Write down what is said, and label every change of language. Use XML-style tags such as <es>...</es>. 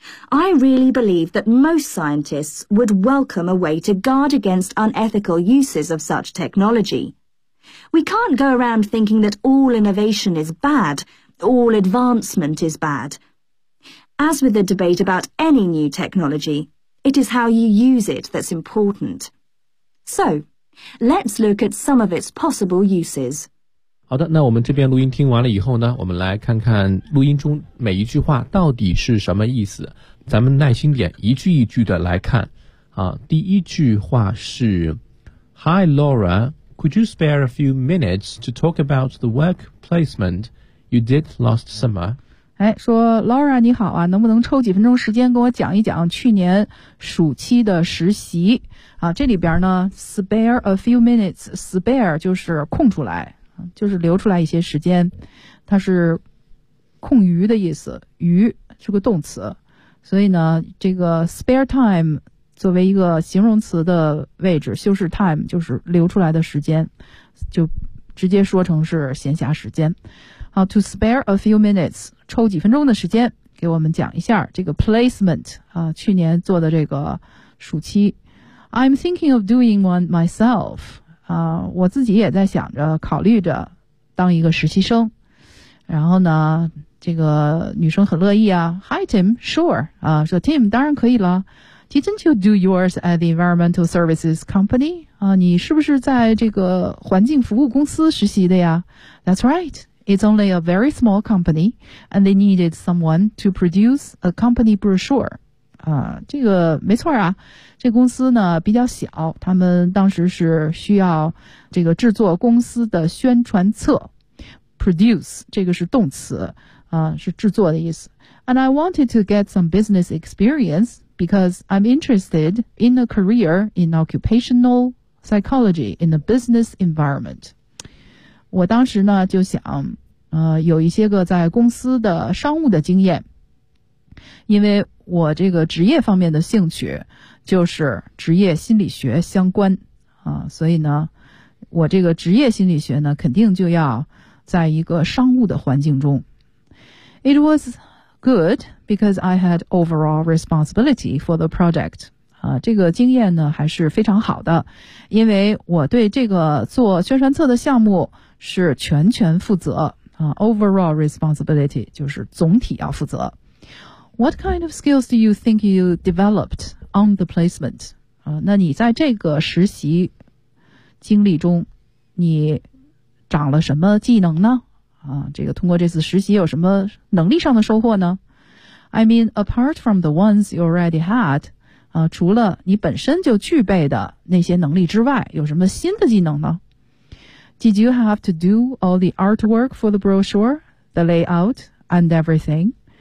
<en>I really believe that most scientists would welcome a way to guard against unethical uses of such technology. We can't go around thinking that all innovation is bad, all advancement is bad. As with the debate about any new technology, it is how you use it that's important. So, let's look at some of its possible uses.</en> <zh>好的，那我们这边录音听完了以后呢，我们来看看录音中每一句话到底是什么意思。咱们耐心点，一句一句的来看。第一句话是</zh> <en>Hi Laura, could you spare a few minutes to talk about the work placement you did last summer?</en> <zh>哎，说 Laura 你好啊，能不能抽几分钟时间跟我讲一讲去年暑期的实习？这里边呢 ，spare a few minutes, spare 就是空出来。就是留出来一些时间，它是空余的意思，余是个动词，所以呢这个 spare time 作为一个形容词的位置，修饰 time 就是留出来的时间，就直接说成是闲暇时间。</zh> <en>to spare a few minutes,</en> <zh>抽几分钟的时间给我们讲一下这个 placement, 去年做的这个暑期。</zh> <en>I'm thinking of doing one myself,</en> <zh>我自己也在想着考虑着当一个实习生。然后呢这个女生很乐意啊 ,</zh> <en>Hi Tim, sure,</en> <zh>说 Tim, 当然可以了。</zh> <en>Didn't you do yours at the environmental services company?</en> <zh>你是不是在这个环境服务公司实习的呀?</zh> <en>That's right. It's only a very small company, and they needed someone to produce a company brochure.</en> <zh>这个没错啊。这公司呢比较小，他们当时是需要这个制作公司的宣传册。 Produce, 这个是动词，是制作的意思。</zh> <en>And I wanted to get some business experience,Because I'm interested in a career in occupational psychology in a business environment.</en> <zh>我当时呢就想，有一些个在公司的商务的经验，因为我这个职业方面的兴趣就是职业心理学相关啊，所以呢，我这个职业心理学呢肯定就要在一个商务的环境中。</zh> <en>It was. Good, because I had overall responsibility for the project.</en> <zh>这个经验呢还是非常好的，因为我对这个做宣传册的项目是全权负责。 Overall responsibility 就是总体要负责。</zh> <en>What kind of skills do you think you developed on the placement?</en> <zh>那你在这个实习经历中，你长了什么技能呢？这个通过这次实习有什么能力上的收获呢</zh> <en>?I mean, apart from the ones you already had,</en> <zh>除了你本身就具备的那些能力之外有什么新的技能呢</zh> <en>?Did you have to do all the artwork for the brochure, the layout, and everything?</en>